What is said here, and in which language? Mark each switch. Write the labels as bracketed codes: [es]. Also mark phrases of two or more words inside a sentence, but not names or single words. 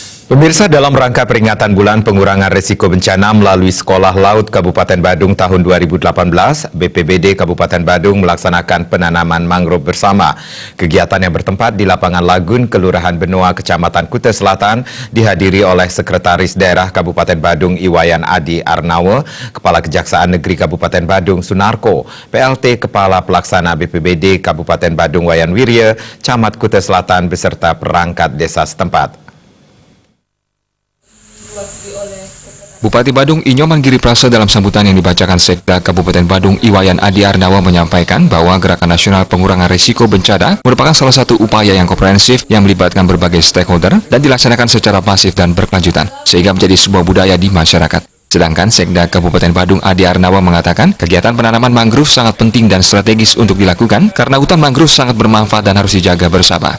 [id] Pemirsa, dalam rangka peringatan Bulan Pengurangan Risiko Bencana melalui Sekolah Laut Kabupaten Badung tahun 2018, BPBD Kabupaten Badung melaksanakan penanaman mangrove bersama. Kegiatan yang bertempat di lapangan Lagun, Kelurahan Benoa, Kecamatan Kuta Selatan, dihadiri oleh Sekretaris Daerah Kabupaten Badung Iwayan Adi Arnawa, Kepala Kejaksaan Negeri Kabupaten Badung Sunarko, PLT Kepala Pelaksana BPBD Kabupaten Badung Wayan Wirya, Camat Kuta Selatan beserta perangkat desa setempat. Bupati Badung Inyo Manggiri Prasa dalam sambutan yang dibacakan Sekda Kabupaten Badung Iwayan Adi Arnawa menyampaikan bahwa Gerakan Nasional Pengurangan Risiko Bencana merupakan salah satu upaya yang komprehensif yang melibatkan berbagai stakeholder dan dilaksanakan secara masif dan berkelanjutan, sehingga menjadi sebuah budaya di masyarakat. Sedangkan Sekda Kabupaten Badung Adi Arnawa mengatakan kegiatan penanaman mangrove sangat penting dan strategis untuk dilakukan karena hutan mangrove sangat bermanfaat dan harus dijaga bersama.